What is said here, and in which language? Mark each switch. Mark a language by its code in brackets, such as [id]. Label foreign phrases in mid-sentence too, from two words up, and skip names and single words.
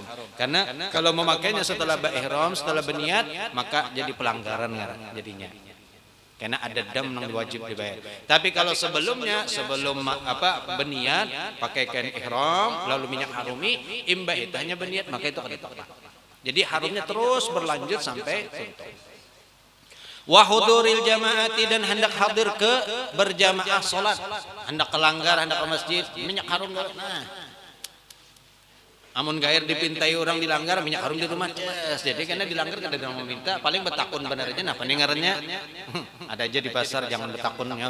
[id] Karena kalau memakainya setelah ihram, setelah berniat, maka jadi pelanggaran jadinya. Karena ada dam yang wajib dibayar. Tapi kalau sebelumnya, sebelum berniat, pakai kain ihram, lalu minyak harumi, imbah itu hanya berniat, maka itu akan ditolak. Jadi harumnya terus berlanjut sampai tuntas. [ar] وحضور الجماعة, [id] dan hendak hadir ke berjamaah salat, hendak kelanggar, hendak ke masjid, minyak harum. [bjn] Nah, amun gair dipintai orang dilanggar, minyak harum di rumah. [id] Yes. Jadi karena dilanggar kada ada meminta, paling betakun benar aja. Nah, pendengarannya ada aja di pasar, jangan betakun ya.